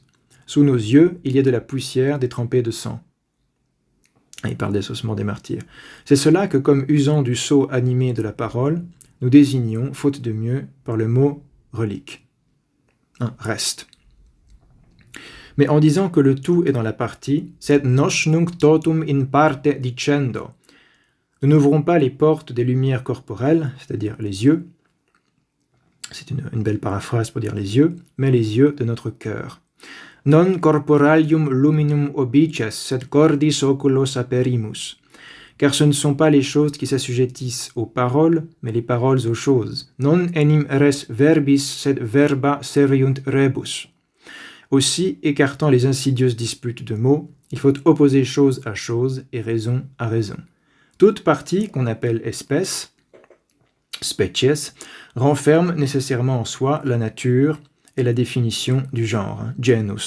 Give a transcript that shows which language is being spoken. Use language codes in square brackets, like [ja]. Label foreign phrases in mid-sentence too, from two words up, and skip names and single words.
[fr] Sous nos yeux, il y a de la poussière détrempée de sang. Il parle des ossements des martyrs. C'est cela que, comme usant du sceau animé de la parole, nous désignons, faute de mieux, par le mot relique. Reste. Mais en disant que le tout est dans la partie, [la] sed nos nunc totum in parte dicendo. [fr] Nous n'ouvrons pas les portes des lumières corporelles, c'est-à-dire les yeux. C'est une belle paraphrase pour dire les yeux, mais les yeux de notre cœur. [la] Non corporalium luminum obices, sed cordis oculos aperimus. [fr] Car ce ne sont pas les choses qui s'assujettissent aux paroles, mais les paroles aux choses. [la] Non enim res verbis, sed verba seriunt rebus. [fr] Aussi, écartant les insidieuses disputes de mots, il faut opposer chose à chose et raison à raison. Toute partie qu'on appelle espèce, species, renferme nécessairement en soi la nature et la définition du genre, genus.